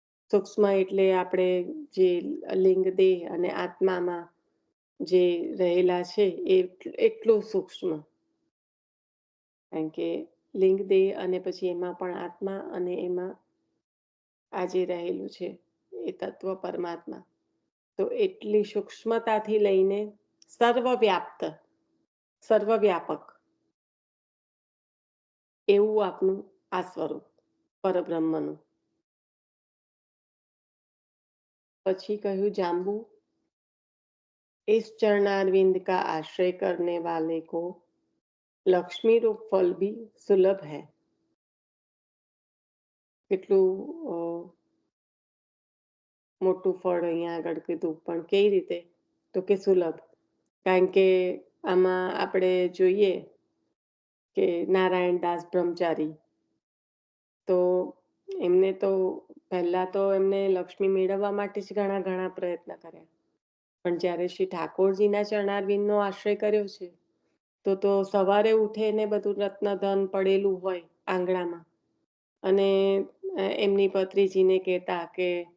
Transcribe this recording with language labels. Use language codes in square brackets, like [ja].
[gu] સૂક્ષ્મ એટલે આપણે જે લિંગ દેહ અને આત્મામાં જે રહેલા છે એ એટલું સૂક્ષ્મ, કારણ કે લિંગ દેહ અને પછી એમાં પણ આત્મા, અને એમાં આ જે રહેલું છે એ તત્વ પરમાત્મા, તો એટલી સૂક્ષ્મતાથી લઈને સર્વવ્યાપ્ત, સર્વવ્યાપક એવું આપનું આ સ્વરૂપ પરબ્રહ્મનું. પછી કહ્યું જાંબુ, [hi] इस चरणारविंद का आश्रय करने वाले को लक्ष्मी रूप फल भी सुलभ है. [gu] કેટલું મોટું ફળ અહીંયા આગળ કીધું, પણ કેવી રીતે? તો કે સુલભ. કારણ કે આમાં આપણે જોઈએ કે નારાયણદાસ બ્રહ્મચારી, તો એમને તો પહેલા તો એમને લક્ષ્મી મેળવવા માટે જ ઘણા પ્રયત્ન કર્યા, પણ જ્યારે શ્રી ઠાકોરજીના ચરણારવિંદનો આશ્રય કર્યો છે, તો સવારે ઉઠે ને બધું રત્નધન પડેલું હોય આંગણામાં, અને એમની પત્રીજીને કહેતા કે